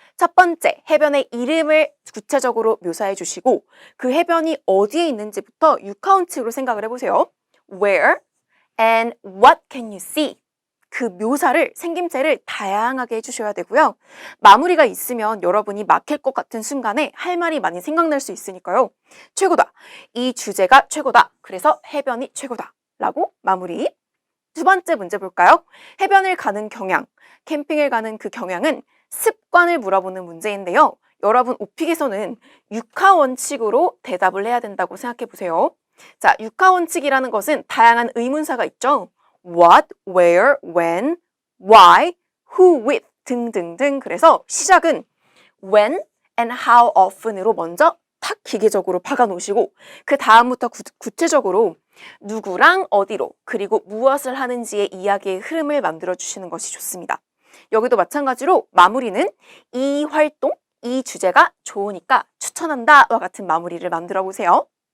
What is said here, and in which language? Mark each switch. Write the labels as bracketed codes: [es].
[ko] 첫 번째, 해변의 이름을 구체적으로 묘사해 주시고 그 해변이 어디에 있는지부터 육하원칙으로 생각을 해보세요. [en] Where and what can you see? [ko] 그 묘사를, 생김새를 다양하게 해주셔야 되고요. 마무리가 있으면 여러분이 막힐 것 같은 순간에 할 말이 많이 생각날 수 있으니까요. 최고다. 이 주제가 최고다. 그래서 해변이 최고다. 라고 마무리. 두 번째 문제 볼까요? 해변을 가는 경향, 캠핑을 가는 그 경향은 습관을 물어보는 문제인데요. 여러분 오픽에서는 육하 원칙으로 대답을 해야 된다고 생각해 보세요. 자, 육하 원칙이라는 것은 다양한 의문사가 있죠. [en] What, where, when, why, who with 등등등. [ko] 그래서 시작은 [en] when and how often [ko] 으로 먼저 탁 기계적으로 박아 놓으시고 그 다음부터 구체적으로 누구랑 어디로 그리고 무엇을 하는지의 이야기의 흐름을 만들어 주시는 것이 좋습니다. 여기도 마찬가지로 마무리는 이 활동, 이 주제가 좋으니까 추천한다와 같은 마무리를 만들어 보세요.